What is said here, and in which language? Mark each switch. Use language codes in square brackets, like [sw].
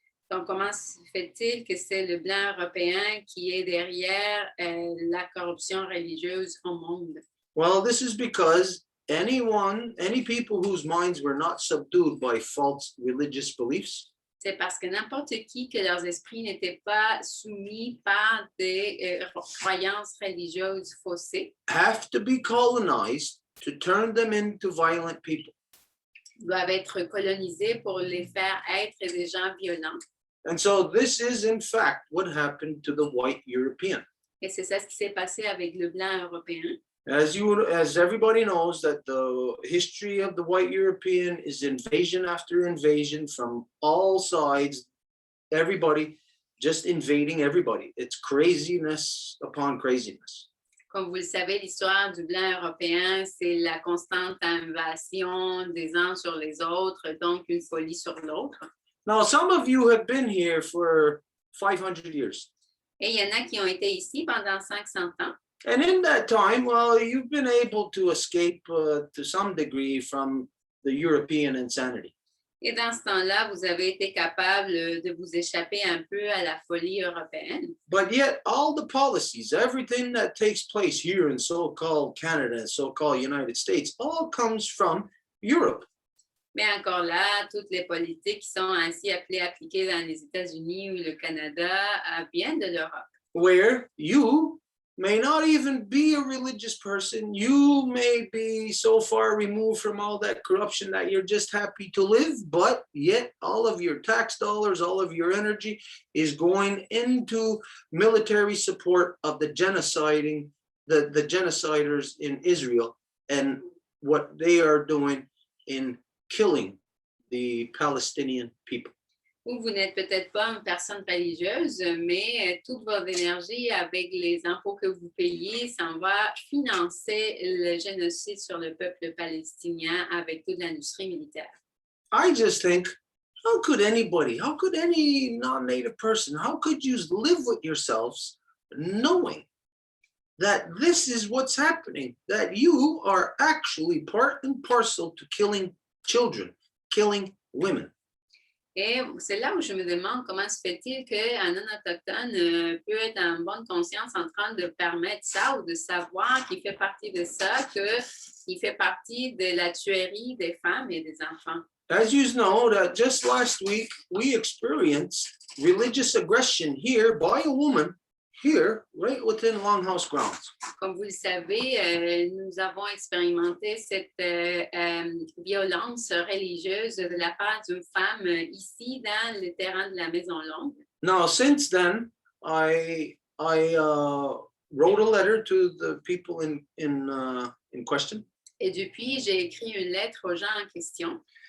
[fr] Donc, comment se fait-il que c'est le blanc européen qui est derrière la corruption religieuse au monde? [en] Well, this is because any people whose minds were not subdued by false religious beliefs, [fr] C'est parce que n'importe qui que leurs esprits n'étaient pas soumis par des croyances religieuses faussées [en] have to be colonized to turn them into violent people. [fr] doivent être colonisés pour les faire être des gens violents. [en] And so this is in fact what happened to the white European. [fr] Et c'est ça ce qui s'est passé avec le blanc européen. [en] As everybody knows, that the history of the white European is invasion after invasion from all sides, everybody just invading everybody. It's craziness upon craziness. [fr] Comme vous le savez, l'histoire du blanc européen, c'est la constante invasion des uns sur les autres, donc une folie sur l'autre. [en] Now, some of you have been here for 500 years. [fr] Et il y en a qui ont été ici pendant 500 ans. [en] And in that time, well, you've been able to escape to some degree from the European insanity. [fr] Et dans ce temps-là, vous avez été capable de vous échapper un peu à la folie européenne. [en] But yet, all the policies, everything that takes place here in so-called Canada and so-called United States, all comes from Europe. [fr] Mais encore là, toutes les politiques qui sont ainsi appelées appliquées dans les États-Unis ou le Canada viennent de l'Europe. [en] Where you may not even be a religious person. You may be so far removed from all that corruption that you're just happy to live, but yet all of your tax dollars, all of your energy is going into military support of the genociding, the genociders in Israel and what they are doing in killing the Palestinian people. [fr] Ou vous n'êtes peut-être pas une personne religieuse, mais toute votre énergie avec les impôts que vous payez s'en va financer le génocide sur le peuple palestinien avec toute l'industrie militaire. [en] I just think, how could any non-native person, how could you live with yourselves knowing that this is what's happening, that you are actually part and parcel to killing children, killing women? [fr] Et c'est là où je me demande comment se fait-il qu'un non-autochtone peut être en bonne conscience en train de permettre ça ou de savoir qu'il fait partie de ça, qu'il fait partie de la tuerie des femmes et des enfants. [en] As you know, that just last week we experienced religious aggression here by a woman here, right within Longhouse grounds. [fr] Comme vous le savez, nous avons expérimenté cette violence religieuse de la part d'une femme ici dans le terrain de la Maison Longue. [en] Now, since then, I wrote a letter to the people in question. [fr] Et depuis, j'ai écrit une lettre aux gens en question.